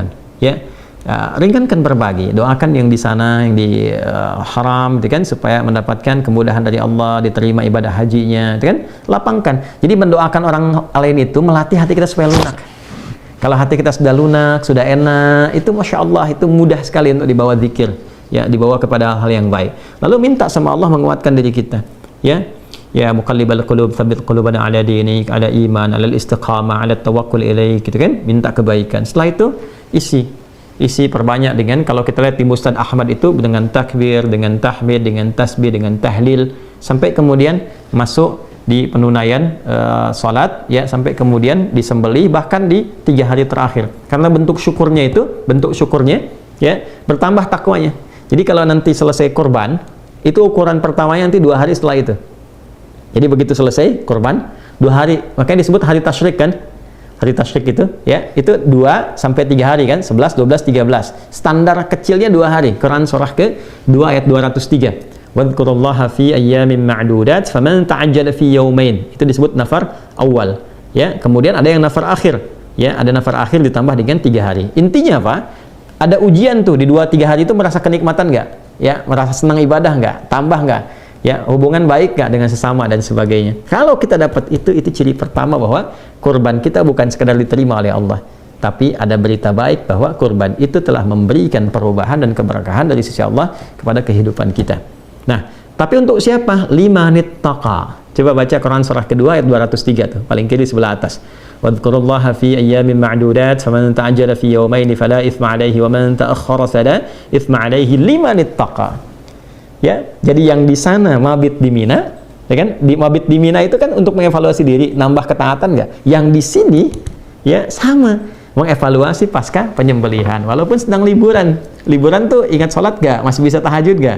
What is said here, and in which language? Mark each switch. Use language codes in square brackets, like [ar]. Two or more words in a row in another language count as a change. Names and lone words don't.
[id] Ya, ringankan berbagi, doakan yang di sana, yang di haram, gitu kan, supaya mendapatkan kemudahan dari Allah, diterima ibadah hajinya, gitu kan. Lapangkan. Jadi mendoakan orang lain itu melatih hati kita supaya lunak. Kalau hati kita sudah lunak, sudah enak, itu [ar] ما شاء الله, [id] itu mudah sekali untuk dibawa zikir, ya, dibawa kepada hal yang baik. Lalu minta sama Allah menguatkan diri kita, ya. [ar] يا مقلب القلوب ثبت قلوبنا على دينك على إيمان على استقامة على توكل إليك, [id] gitu kan, minta kebaikan. Setelah itu isi perbanyak dengan, kalau kita lihat di Musnad Ahmad itu dengan takbir, dengan tahmid, dengan tasbih, dengan tahlil, sampai kemudian masuk di penunaian salat, ya, sampai kemudian disembelih, bahkan di 3 hari terakhir, karena bentuk syukurnya ya bertambah takwanya. Jadi kalau nanti selesai kurban, itu ukuran pertamanya nanti 2 hari setelah itu. Jadi begitu selesai kurban 2 hari, makanya disebut hari tasyrik kan. Hari tasyrik itu ya, itu 2 sampai 3 hari kan, 11, 12, 13. Standar kecilnya 2 hari. Quran surah ke-2 ayat 203. [ar] واذكروا الله في أيام معدودات فمن تعجل في يومين. [id] Itu disebut nafar awal. Ya, kemudian ada yang nafar akhir. Ya, ada nafar akhir ditambah dengan 3 hari. Intinya apa? Ada ujian tuh di 2-3 hari itu, merasa kenikmatan nggak? Ya, merasa senang ibadah nggak? Tambah nggak? Ya, hubungan baik nggak dengan sesama dan sebagainya. Kalau kita dapat itu ciri pertama bahwa kurban kita bukan sekadar diterima oleh Allah, tapi ada berita baik bahwa kurban itu telah memberikan perubahan dan keberkahan dari sisi Allah kepada kehidupan kita. Nah, tapi untuk siapa? [ar] لمن اتقى. [id] Coba baca Quran surah kedua ayat 203 tuh, paling kiri sebelah atas. [ar] واذكروا الله في أيام معدودات فمن تعجل في يومين فلا إثم عليه ومن تأخر فلا إثم عليه لمن اتقى. [id] Ya, jadi yang di sana mabit di Mina, ya kan? Di mabit di Mina itu kan untuk mengevaluasi diri, nambah ketaatan nggak? Yang di sini ya sama, mengevaluasi pasca penyembelihan. Walaupun sedang liburan tuh ingat sholat nggak? Masih bisa tahajud nggak?